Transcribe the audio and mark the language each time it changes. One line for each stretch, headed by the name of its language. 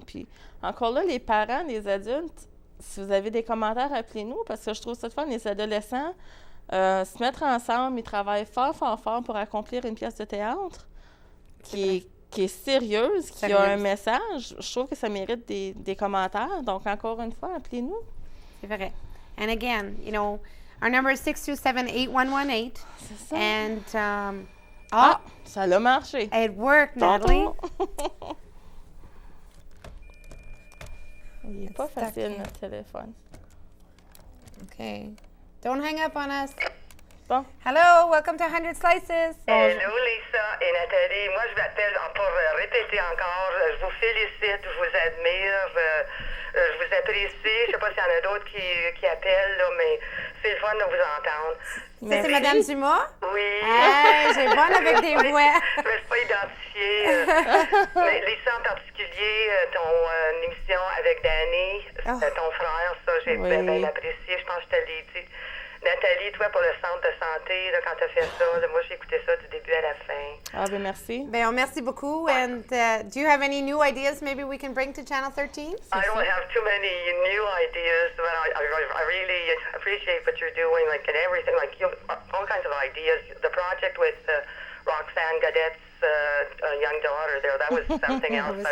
French: Puis encore là, les parents, les adultes, si vous avez des commentaires, appelez-nous, parce que je trouve ça de fun. Les adolescents se mettre ensemble, ils travaillent fort, fort, fort pour accomplir une pièce de théâtre qui est sérieuse, qui a un message. Je trouve que ça mérite des commentaires. Donc, encore une fois, appelez-nous. C'est vrai.
English: And again, you know, our number is 627-8118.
French: C'est ça.
English: And
French: Ça a marché.
English: it worked, Natalie.
French: Il n'est pas facile, notre téléphone.
English: Okay. Don't hang up on us.
French: Bon.
English: Hello, welcome to 100 Slices.
French: Hello Lisa et Nathalie. Moi, je m'appelle pour répéter encore. Je vous félicite, je vous admire, je vous apprécie. Je sais pas s'il y en a d'autres qui appellent, là, mais c'est le fun de vous entendre. Ça, c'est Madame Dumas? Oui. Hey, j'ai bonne avec des voix. Je ne me suis pas identifiée. Mais Lisa en particulier, ton émission avec Danny, ton frère, ça, j'ai bien apprécié. Je pense que je te l'ai dit. Nathalie, toi, pour le centre de santé, là, quand tu as fait ça, là, moi, j'ai écouté ça du début à la fin. Ah, ben merci. Ben, merci beaucoup.
English: And do you have any new ideas maybe we can bring to Channel 13? I don't have too many new ideas, but I really appreciate what you're doing, like, and everything, like, you all kinds of ideas. The project with Roxanne Gadet's young daughter there, that was something else.